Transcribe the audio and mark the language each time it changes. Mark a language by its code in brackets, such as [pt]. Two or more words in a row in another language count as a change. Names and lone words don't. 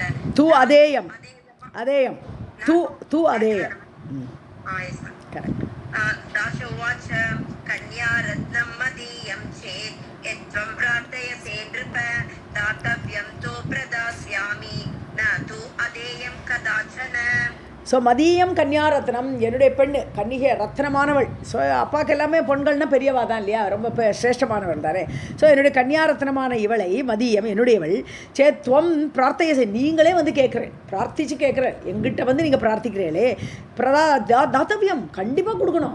[sa] तु अदेयं तु अदेयं கரெக்ட். दाश उवाच कन्या रत्नं मदीयं चेत् यत्त्वं प्रार्थयसे नृप दातव्यं तु प्रदास्यामि न तु अदेयं कदाचन. [ta] ஸோ [sa] मदीयं कन्यारत्नं [ta] என்னுடைய பெண்ணு கன்னிகை ரத்னமானவள். ஸோ அப்பாவுக்கு எல்லாமே பொண்கள்னால் பெரியவா தான் இல்லையா, ரொம்ப சிரேஷ்டமானவள் தானே. ஸோ என்னுடைய கன்யாரத்னமான இவளை மதியம் என்னுடையவள் [sa] चेत्त्वं प्रार्थय [ta] நீங்களே வந்து கேட்குறேன், பிரார்த்திச்சு கேட்குறேன், எங்கிட்ட வந்து நீங்கள் பிரார்த்திக்கிறீங்களே தாத்தவியம் கண்டிப்பாக கொடுக்கணும்.